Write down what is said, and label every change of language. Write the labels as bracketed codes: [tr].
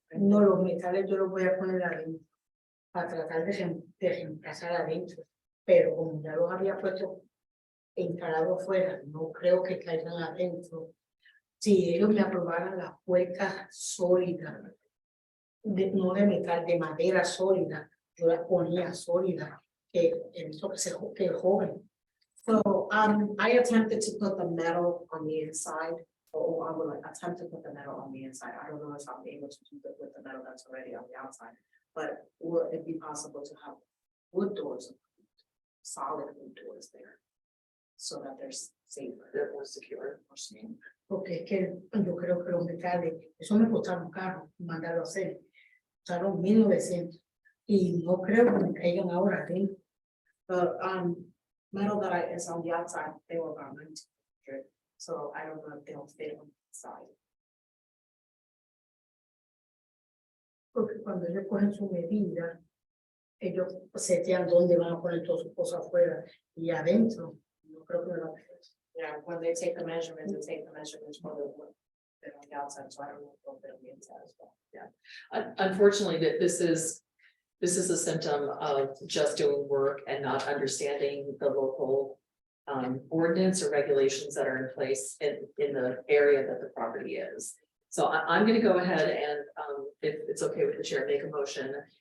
[es] No, los metales yo los voy a poner adentro para tratar de reemplazar adentro, pero como ya los había puesto instalado afuera, no creo que caigan adentro. Si ellos me aprobaran las puertas sólidas, no de metal, de madera sólida, yo las ponía sólidas, que eso que es joven. [en] So, I attempted to put the metal on the inside, or I would like attempt to put the metal on the inside. I don't know if I'm able to do that with the metal that's already on the outside. But would it be possible to have wood doors, solid wood doors there? So that they're safer. they're more secure. [es] Porque es que yo creo que los metales, eso me costaron caro mandarlo a hacer, costaron 1900 y no creo que me caigan ahora adentro. [en] The metal that is on the outside, they were about 1900, so I don't know if they'll fit on the side. [es] Porque cuando ellos cogen su medida, ellos setean dónde van a poner todas sus cosas afuera y adentro. No creo que me lo [en] Yeah, when they take the measurements, they take the measurements for the wood. They're on the outside, so I don't know if they'll fit on the inside as well. Unfortunately, that this is a symptom of just doing work and not understanding the local. Ordinance or regulations that are in place in the area that the property is. So I'm gonna go ahead and, if it's okay with the chair, make a motion